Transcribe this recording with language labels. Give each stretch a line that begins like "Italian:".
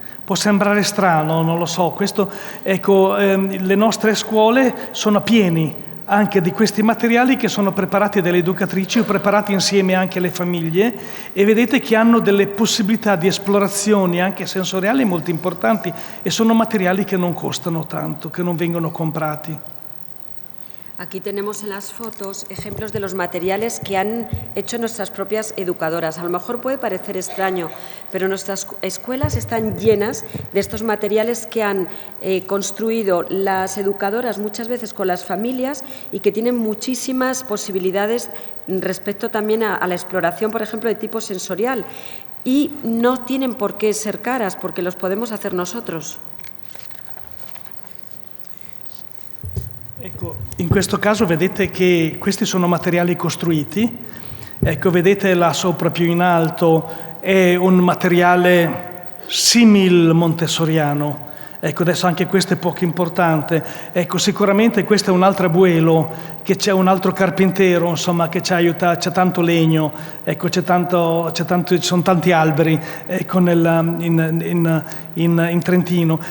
Italian: Può sembrare strano, non lo so. Le nostre scuole sono pieni anche di questi materiali che sono preparati dalle educatrici o preparati insieme anche alle famiglie, e vedete che hanno delle possibilità di esplorazioni anche sensoriali molto importanti, e sono materiali che non costano tanto, che non vengono comprati.
Spanish: Aquí tenemos en las fotos ejemplos de los materiales que han hecho nuestras propias educadoras. A lo mejor puede parecer extraño, pero nuestras escuelas están llenas de estos materiales que han construido las educadoras muchas veces con las familias y que tienen muchísimas posibilidades respecto también a la exploración, por ejemplo, de tipo sensorial. Y no tienen por qué ser caras, porque los podemos hacer nosotros.
Italian: Ecco, in questo caso vedete che questi sono materiali costruiti. Ecco, vedete là sopra più in alto è un materiale simil montessoriano. Ecco, adesso anche questo è poco importante. Ecco, sicuramente questo è un altro abuelo, che c'è un altro carpintero, insomma, che ci aiuta, c'è tanto legno, ecco, ci sono tanti alberi, ecco, in Trentino.